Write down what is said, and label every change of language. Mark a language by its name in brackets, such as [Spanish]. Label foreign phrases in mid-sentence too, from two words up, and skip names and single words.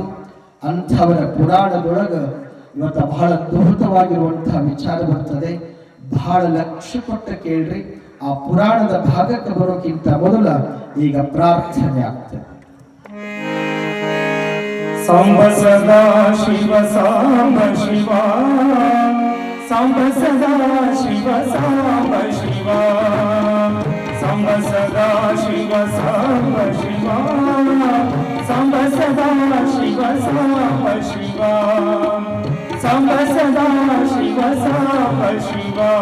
[Kannada] ಅಂಥವರ ಪುರಾಣದೊಳಗ ಇವತ್ತು ಬಹಳ ಅದ್ಭುತವಾಗಿರುವಂತಹ ವಿಚಾರ ಬರ್ತದೆ. ಬಹಳ ಲಕ್ಷ್ಯ ಕೊಟ್ಟ ಕೇಳ್ರಿ. ಆ ಪುರಾಣದ ಭಾಗಕ್ಕೆ ಬರೋಕ್ಕಿಂತ ಮೊದಲ ಈಗ ಪ್ರಾರ್ಥನೆ ಆಗ್ತದೆ. ಸಾಂಬ ಸದಾ ಶಿವ ಸಾಂಬ ಶಿವ, ಸಾಂಬ ಸದಾ ಶಿವ ಸಾಂಬ ಶಿವ, ಸಾಂಬ ಸದಾ ಶಿವ ಸಾಂಬ ಶಿವ, ಸಾಂಬ ಸದಾ ಶಿವ ಸಾಂಬ ಶಿವ, ಸಾಂಬ ಸದಾ ಶಿವ ಸಾಂಬ ಶಿವ.